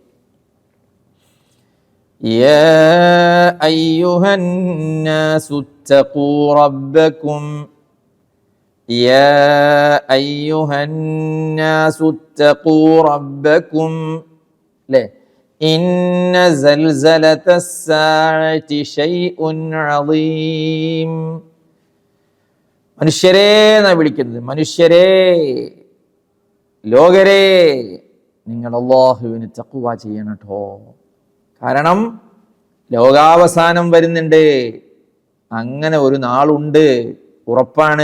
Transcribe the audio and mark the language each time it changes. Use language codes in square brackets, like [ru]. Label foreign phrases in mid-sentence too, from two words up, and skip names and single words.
[ar] يا أيها الناس اتقوا ربكم يا أيها الناس اتقوا ربكم إن زلزلة الساعة شيء عظيم. [ml] മനുഷ്യരെ എന്നാണ് വിളിക്കുന്നത്. മനുഷ്യരെ, ലോകരെ, നിങ്ങൾ അല്ലാഹുവിന് തഖ്വ ചെയ്യണം കേട്ടോ. കാരണം ലോകാവസാനം വരുന്നുണ്ട്. അങ്ങനെ ഒരു നാളുണ്ട്, ഉറപ്പാണ്.